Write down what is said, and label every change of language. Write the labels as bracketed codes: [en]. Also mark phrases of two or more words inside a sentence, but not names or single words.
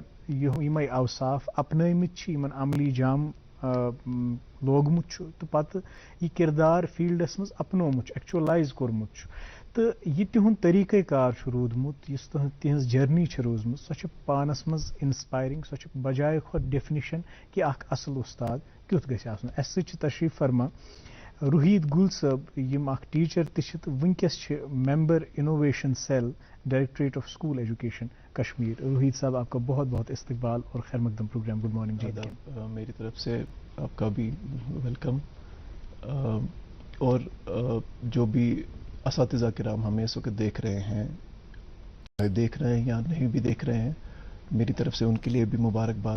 [ks] یمے اوصاف اپنٲومٕتۍ چھِ یمن عملی جام لوگمُت چھُ تہٕ پتہٕ یہ کردار فیلڈس مز اپنومُت ایکچوَلایز کوٚرمُت چھُ تہٕ یہ تہنٛد طریقہ کار چھُ روٗدمُت یُس تہنٛز جرنی چھِ روٗزمٕژ سۄ چھِ پانس مز انسپائرنگ سۄ چھِ بجایہِ کھۄتہٕ ڈیفنیشن کہ اکھ اصل استاد کیُتھ گژھِ آسُن اسہِ سۭتۍ چھِ تشریف فرما روحید گل صٲب یم اکھ ٹیچر تہِ چھِ تہٕ ونکیس چھِ [en] member innovation cell directorate of school education Kashmir. [ur] روحید صاحب آپ کا بہت بہت استقبال اور خیر مقدم پروگرام گڈ مارننگ جی. میری طرف سے آپ کا بھی ویلکم اور جو بھی اساتذہ کرام ہمیں اس وقت دیکھ رہے ہیں یا نہیں بھی دیکھ رہے ہیں میری طرف سے ان کے لیے بھی مبارکباد.